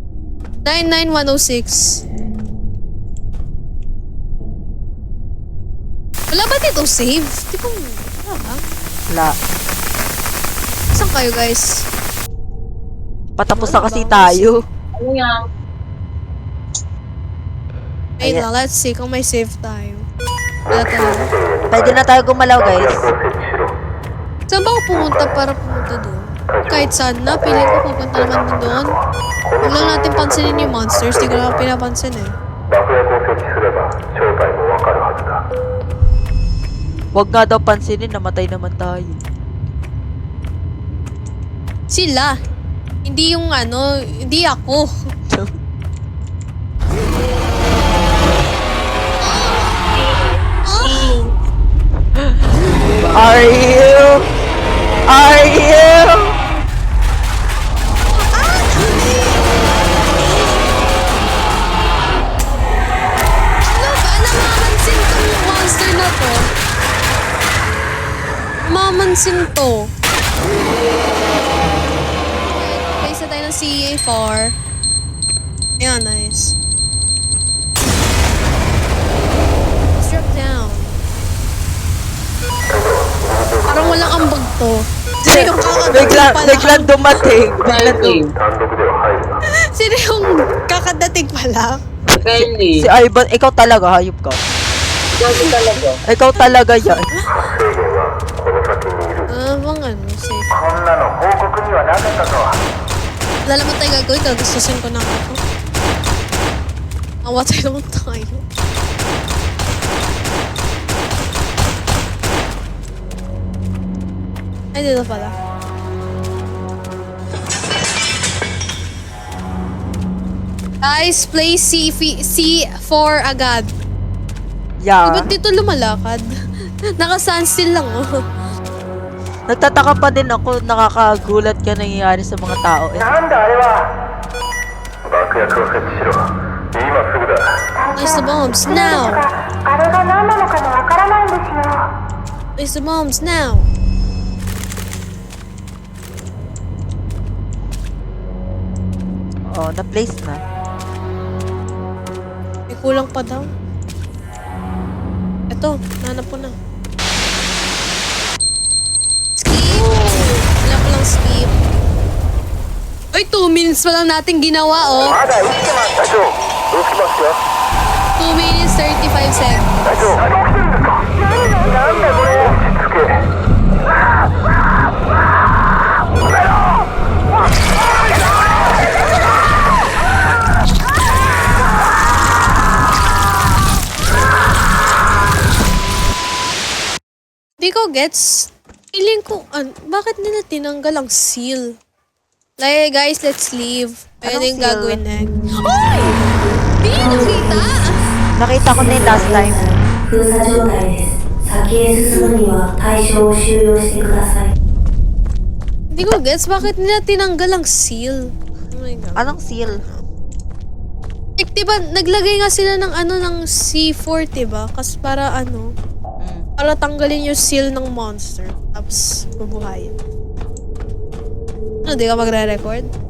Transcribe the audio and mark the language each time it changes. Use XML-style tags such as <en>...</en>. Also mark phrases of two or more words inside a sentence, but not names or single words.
<tl>99106. Wala ba dito save? Di ko... Wala ba? Wala. Saan kayo, guys? Patapos na kasi tayo. Ano yan?</tl> <en>Wait</en> <tl>Ayan. lang,</tl> <en>let's see</en> <tl>kung may save tayo. Wala talaga. Pwede na tayo gumalaw, guys. Saan ba ako pumunta para pumunta doon? Kahit saan na, piling ko pupunta naman din doon. Huwag lang natin pansinin yung monsters, di ko naman pinapansin eh.</tl> <ja>爆薬を設置すれば正体もわかるはずだ。</ja> <tl>Huwag nga daw pansinin, namatay naman tayo. Sila. Hindi yung ano, hindi ako.</tl> <en>Are you?</en> <tl>Ano ba? Namamansin tong monster na to. Namamansin to. Okay, isa tayo ng CA4. Ayan,</tl> <en>nice. Let's drop down.</en> <tl>Parang walang ambag to. Sino yung kakadating pala? Biglang dumating. Kylie.</tl> <ja>単独では入るな。</ja> <tl>Sino yung kakadating pala? Kylie. Si Ivan, ikaw talaga, hayop ka. Gabi talaga. Ikaw talaga yan.</tl> <ja>制限はこの先にいる。</ja> <tl>Bang ano, safe.</tl> <ja>こんなの報告にはなかったとは。</ja> <tl>Wala naman tayo gagawin, gagustusin ko na ako. Awatay naman tayo. Ay, dito pala. Guys, play C4 agad.</tl> <en>Yeah.</en> <tl>Ba't dito lumalakad? Naka-standstill lang, oh. Nagtataka pa din ako, nakakagulat ka nangyayari sa mga tao. Eh.</tl> <ja>なんだあれは。爆薬を設置しろ。今すぐだ。</ja> <en>Place the bombs now.</en> <ja>あれが何なのかもわからないんですよ。</ja> <en>Place the bombs now.</en> <tl>Oh, na-place na. May kulang pa daw. Ito, nanap ko na. Skip! Wala ko lang skip. Ay, 2 minutes pa lang natin ginawa, oh.</tl> <ja>まだ生きてます隊長どうしますか</ja> <en>2 minutes 35 seconds.</en> <ja>隊長起きてるんですかなんだこれ落ち着け</ja> <tl>Di ko gets. Feeling ko, bakit nila tinanggal ang seal?</tl> <en>Like, guys, let's leave.</en> <tl>Pwedeng seal? gagawin next. Ay! Di niyo nakita? Nakita ko na yung last time.</tl> <ja>封鎖状態です。先へ進むには対象を収容してください。</ja> <tl>Di ko gets, bakit nila tinanggal ang seal?</tl> <en>Oh my God.</en> <tl>Anong seal? Like, diba, naglagay nga sila ng ng C4, diba? Kasi para para tanggalin yung seal ng monster. Tapos, bubuhayin. Ano, di ka magre-record?</tl>